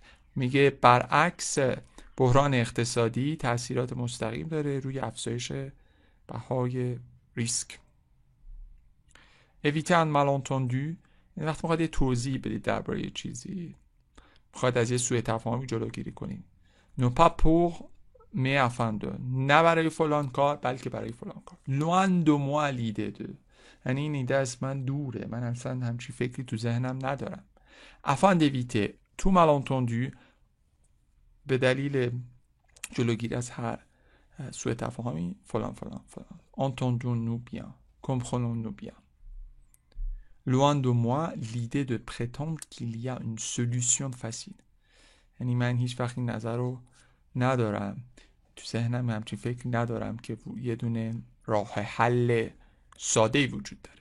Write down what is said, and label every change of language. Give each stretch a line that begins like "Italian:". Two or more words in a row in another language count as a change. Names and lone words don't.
Persian: میگه برعکس بحران اقتصادی تأثیرات مستقیم داره روی افزایش بهای ریسک.
French: éviter un malentendu،
Persian: وقتی میخواد یه توضیح بدید درباره یه چیزی، میخواد از یه سوء تفاهمی جلوگیری کنید.
French: non pas pour mais afin de،
Persian: نه برای فلان کار بلکه برای فلان کار.
French: loin de moi l'idée de،
Persian: یعنی این ایده از من دوره، من اصلا همچی فکری تو ذهنم ندارم.
French: afin d'éviter tout malentendu،
Persian: به دلیل جلوگیری از هر سوء تفاهمی فلان فلان فلان.
French: Entendons-nous bien, comprenons-nous bien. Loin de moi l'idée de prétendre qu'il y a une solution facile.
Persian: یعنی من هیچ وقت این نظر رو ندارم، تو ذهنم همچین فکر ندارم که یه دونه راه حل ساده‌ای وجود داره.